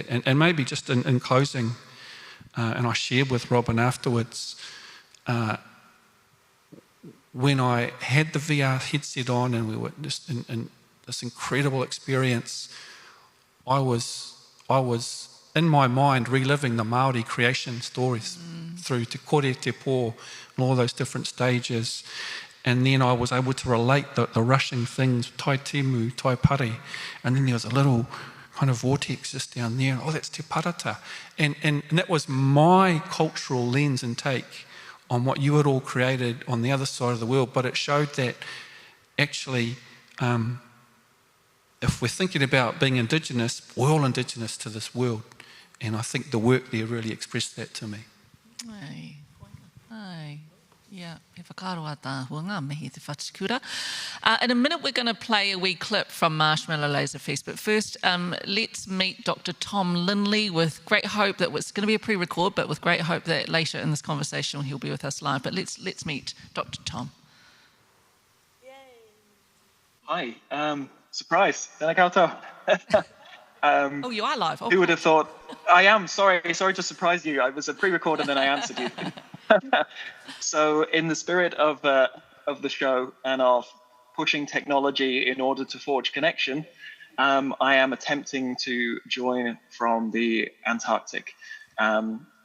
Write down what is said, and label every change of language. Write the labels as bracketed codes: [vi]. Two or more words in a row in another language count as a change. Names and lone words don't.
[en] And maybe just in closing, and I shared with Robin afterwards, when I had the VR headset on and we were just in this incredible experience, I was in my mind reliving the Māori creation stories through Te Kore, Te Pō, and all those different stages. And then I was able to relate the rushing things, [mi] tai temu, tai pare, [en] and then there was a little kind of vortex just down there. Oh, that's te parata. And that was my cultural lens and take on what you had all created on the other side of the world. But it showed that actually, if we're thinking about being Indigenous, we're all Indigenous to this world. And I think the work there really expressed that to me. Aye. Yeah, [mi] he whakaroa tāhua ngā mihi te whatikura. [en] In a minute, we're going to play a wee clip from Marshmallow Laser Feast. But first, let's meet Dr. Thom Linley, with great hope that it's going to be a pre-record, but with great hope that later in this conversation he'll be with us live. But let's meet Dr. Thom. Hi, surprise. [mi] Tēnā koutou. [en] Oh, you are live. Oh, who would have thought? I am, sorry to surprise you. I was a pre-record and then I answered you. So in the spirit of the show and of pushing technology in order to forge connection, I am attempting to join from the Antarctic.